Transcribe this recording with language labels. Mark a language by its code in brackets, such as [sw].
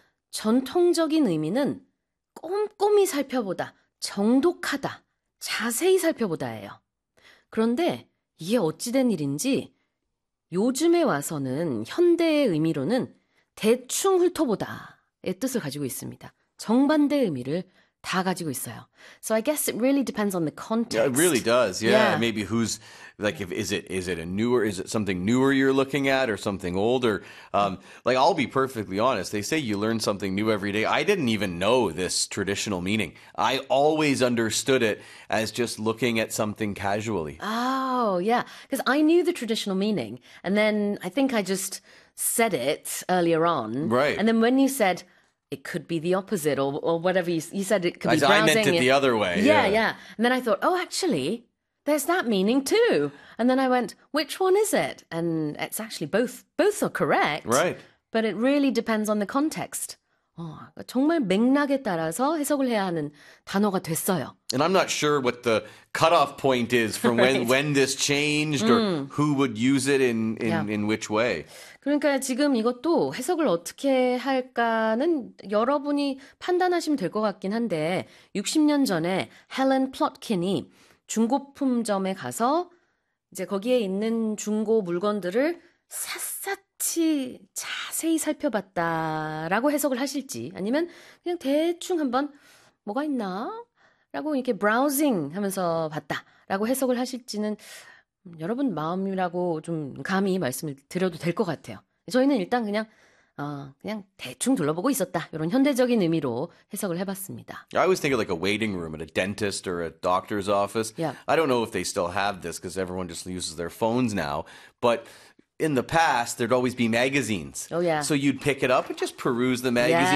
[ko] 전통적인 의미는 꼼꼼히 살펴보다, 정독하다, 자세히 살펴보다예요. 그런데 이게 어찌된 일인지 요즘에 와서는 현대의 의미로는 대충 훑어보다의 뜻을 가지고 있습니다. 정반대 의미를 다 가지고 있어요. [en] So I guess it really depends on the context. Yeah, it really does. Yeah. Maybe who's like, is it something newer you're looking at or something older? Like I'll be perfectly honest. They say you learn something new every day. I didn't even know this traditional meaning. I always understood it as just looking at something casually. Oh, yeah. Because I knew the traditional meaning. And then I think I just said it earlier on. Right. And then when you said, it could be the opposite or whatever you said it could be browsing. I meant it the other way. Yeah. And then I thought, oh, actually, there's that meaning too. And then I went, which one is it? And it's actually both are correct. Right. But it really depends on the context. [ko] 정말 맥락에 따라서 해석을 해야 하는 단어가 됐어요. [en] And I'm not sure what the cutoff point is from when this changed or who would use it in which way. [ko] 그러니까 지금 이것도 해석을 어떻게 할까는 여러분이 판단하시면 될 것 같긴 한데 60년 전에 헬렌 플롯킨이 중고품점에 가서 이제 거기에 있는 중고 물건들을 샅샅이 자세히 살펴봤다라고 해석을 하실지 아니면 그냥 대충 한번 뭐가 있나? 라고 이렇게 브라우징 하면서 봤다라고 해석을 하실지는 여러분 마음이라고 좀 감히 말씀을 드려도 될 것 같아요. 저희는 일단 그냥 대충 둘러보고 있었다. 이런 현대적인 의미로 해석을 해봤습니다. [en] I always think of like a waiting room at a dentist or a doctor's office. Yeah. I don't know if they still have this because everyone just uses their phones now. But in the past, there'd always be magazines. Oh, yeah. So you'd pick it up and just peruse the magazine.